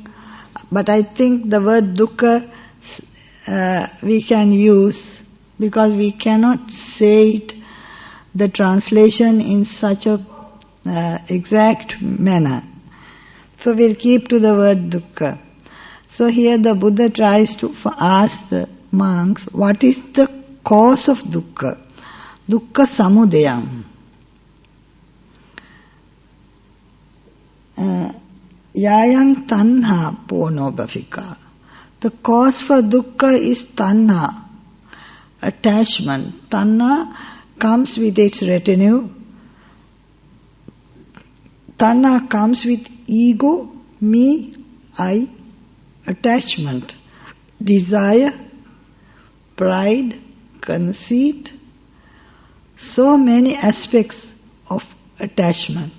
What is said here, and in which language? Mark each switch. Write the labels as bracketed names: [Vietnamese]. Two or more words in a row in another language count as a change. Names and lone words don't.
[English] But I think the word dukkha we can use, because we cannot say it, the translation in such a exact manner. So we'll keep to the word dukkha. So here the Buddha tries to ask the monks, what is the cause of dukkha? [Pali] Dukkha samudayam. Yayang tanha pono bhavika. [English] The cause for dukkha is tanha, attachment. Tanha comes with its retinue. Tanha comes with ego, me, I, attachment, desire, pride, conceit, so many aspects of attachment.